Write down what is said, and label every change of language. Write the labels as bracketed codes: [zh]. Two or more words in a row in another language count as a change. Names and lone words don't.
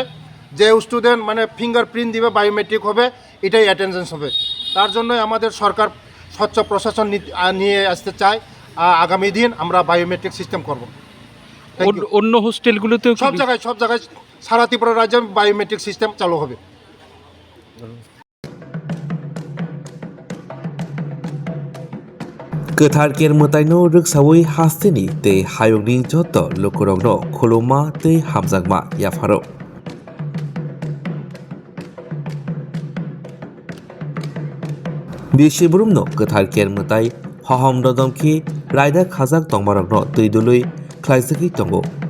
[bn] যে স্টুডেন্ট মানে ফিঙ্গারপ্রিন্ট দিবে, বায়োমেট্রিক হবে, এটাই অ্যাটেন্ডেন্স হবে। তার জন্য আমাদের সরকার স্বচ্ছ প্রশাসন নিয়ে আসতে চায়। আগামী দিন আমরা [en] biometric system [bn] করব। অন্য হোস্টেলগুলোতেও সব জায়গায় সারা ত্রিপুরা রাজ্যে [en] biometric system [bn] চালু হবে। [trp] गोथार केरमताइनो रोगसावै हास्तेनि तै हायगनि जत लोकरगनो खुलुमा तै हामजागमा याफारो बिसिबुरुमनो गोथार केरमताइ हहम ददमखि रायदा खाजाक तंमारगनो तैदुलै ख्लाइसखि तंगो